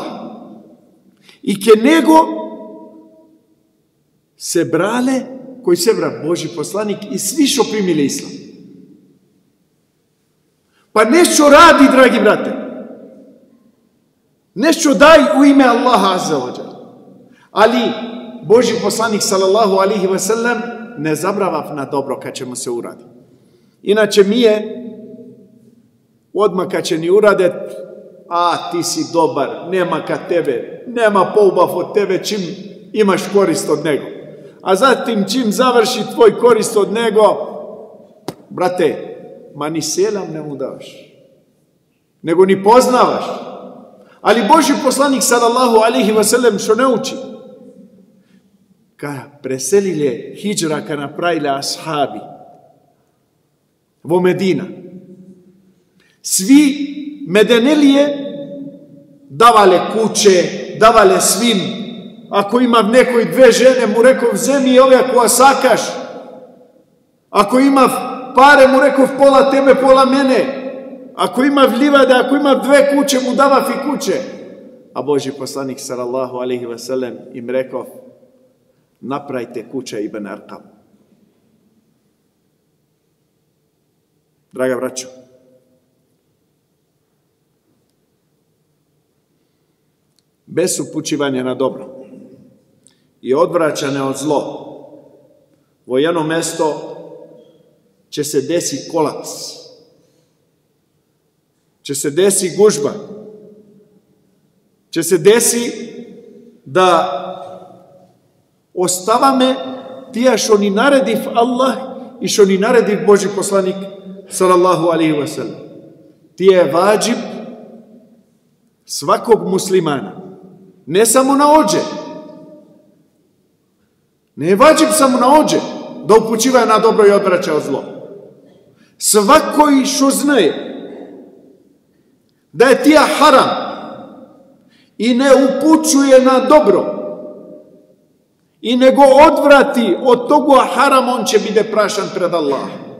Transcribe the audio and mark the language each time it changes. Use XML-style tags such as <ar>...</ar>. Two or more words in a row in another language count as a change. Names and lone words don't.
<bs>I ke nego se brale, koji se bra Boži poslanik i svi što primili islam. Pa nešto radi, dragi brate. Nešto daj u ime Allaha</bs> <ar>عز وجل.</ar> <bs>Ali Boži poslanik</bs> <ar>صلى الله عليه وسلم</ar> <bs>ne zabrava na dobro kad će mu se uradi. Inače mi je odmah kad će ni uradet, ti si dobar, nema kad tebe, nema poubav od tebe čim imaš korist od nego. A zatim čim završi tvoj korist od nego, brate, ma ni selam ne mu daš, nego ni poznavaš. Ali Boži poslanik</bs> <ar>صلى الله عليه وسلم</ar> <bs>što ne uči? Kad preselile hijđra, kad napravile ashabi vo Medina, svi Medenelije davale kuće, davale svim. Ako ima neko i dve žene, mu rekao, vzemi ove koja sakaš. Ako ima pare, mu rekao, pola tebe, pola mene. Ako ima livade, ako ima dve kuće, mu dava fi kuće. A Boži poslanik</bs> <ar>صلى الله عليه وسلم</ar> <bs>im rekao, napravite kuće Ibn Erqam. Draga braćo, bez upućivanja na dobro i odvraćanja od zlo, u jedno mjesto će se desi kolaps, će se desi gužba, će se desi da ostavame tija što ni narediv Allah i što ni narediv Boži poslanik</bs> <ar>صلى الله عليه وسلم.</ar> <bs>Tija je vađib svakog muslimana. Ne samo na ođe. Ne je vađib samo na ođe da upućiva na dobro i odvraća od zlo. Svako i što znaje da je tija haram i ne upućuje na dobro i nego odvrati od toga haram, on će biti prašan pred Allah.</bs>